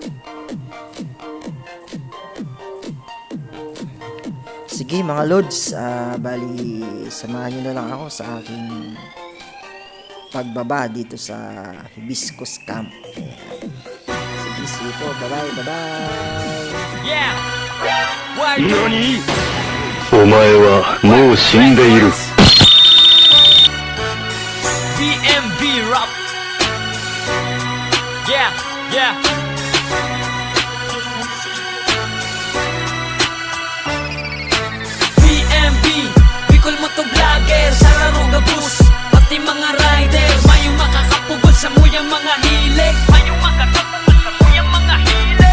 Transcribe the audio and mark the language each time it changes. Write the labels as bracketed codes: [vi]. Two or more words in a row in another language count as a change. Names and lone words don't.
[tl] Sige mga lods, bali samahan nyo na lang ako sa aking pagbaba dito sa Hibiscus Camp. Sige, sige po. Bye-bye, bye-bye. Yeah! [ja] 何？お前はもう死んでいる。 [en] BMB Rap. Yeah, yeah. [bik] BMB, Bicol Motovlogger, sa laro gabus, pati mga rider, mayong makakapugod sa muyang mga hilig, mayong makakapugod sa muyang mga hilig.